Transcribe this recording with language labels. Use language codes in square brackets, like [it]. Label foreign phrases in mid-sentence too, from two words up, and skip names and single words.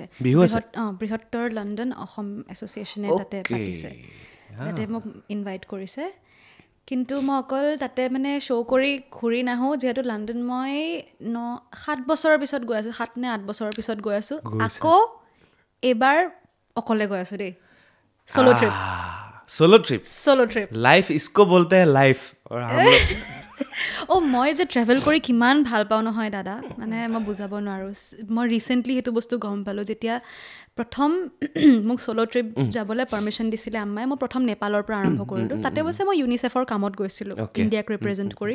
[as] বৃহত্তৰ লণ্ডন অসম এছ'চিয়েশ্যনে তাতে পাতিছে, তাতে মোক ইনভাইট কৰিছে। কিন্তু মই অকল তাতে মানে শ্ব' কৰি ঘূৰি নাহোঁ, যিহেতু লণ্ডন মই 7 বছৰৰ পিছত গৈ আছোঁ, 7 নে 8 বছৰৰ পিছত গৈ আছোঁ। আকৌ এইবাৰ অকলে গৈ আছোঁ দেই, [en] solo trip. solo trip [hi] लाइफ इसको बोलते हैं लाइफ। और हम लोग [as] মই যে ট্ৰেভেল কৰি কিমান ভাল পাওঁ নহয় দাদা, মানে মই বুজাব নোৱাৰোঁ। মই ৰিচেণ্টলি সেইটো বস্তু গম পালোঁ যেতিয়া প্ৰথম মোক [en] solo trip [as] যাবলৈ পাৰ্মিশ্যন দিছিলে আম্মাই। মই প্ৰথম নেপালৰ পৰা আৰম্ভ কৰিলোঁ, তাতে অৱশ্যে মই ইউনিচেফৰ কামত গৈছিলোঁ, ইণ্ডিয়াক ৰিপ্ৰেজেণ্ট কৰি।